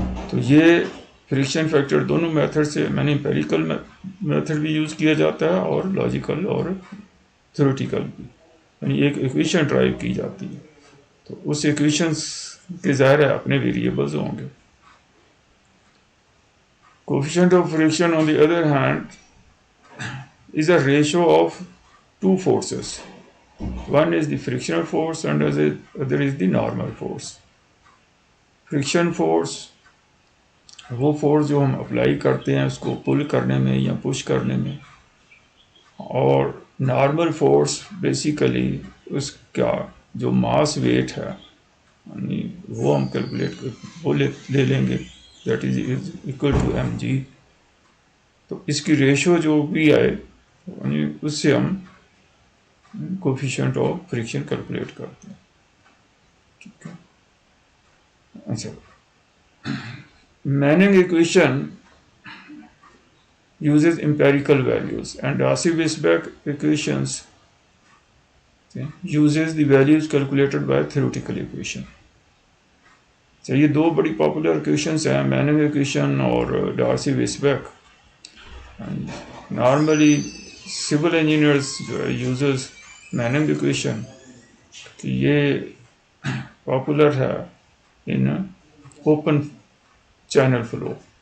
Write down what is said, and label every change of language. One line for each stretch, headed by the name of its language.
Urdu: تو یہ friction factor دونوں میتھڈ سے میں نے امپیریکل میتھڈ بھی یوز کیا جاتا ہے اور لاجیکل اور تھیوریٹیکل بھی، یعنی ایک ایکویشن ڈرائیو کی جاتی ہے تو اس ایکویشن کے ظاہر ہے اپنے ویریبلز ہوں گے.
English: Coefficient of friction on the other hand is a ratio of two forces. One is the frictional force and other is the normal force.
Urdu: Friction force وہ فورس جو ہم اپلائی کرتے ہیں اس کو پل کرنے میں یا پش کرنے میں، اور نارمل فورس بیسیکلی اس کا جو ماس ویٹ ہے یعنی وہ ہم کیلکولیٹ وہ لے لیں گے،
English: That is equal to M G.
Urdu: تو اس کی ریشو جو بھی آئے یعنی اس سے ہم کوفیشنٹ آف فرکشن کیلکولیٹ کرتے ہیں، ٹھیک ہے. اچھا
English: Manning equation uses empirical values and Darcy-Weisbach equations uses the values calculated by theoretical equation. So
Urdu: یہ دو بڑی پاپولر ایکویشنز ہیں، میننگ ایکویشن اور ڈارسی ویسبیک. نارملی سول انجینئرز جو ہے یوزز میننگ ایکویشن، کہ یہ پاپولر ہے ان اوپن چینل فلو.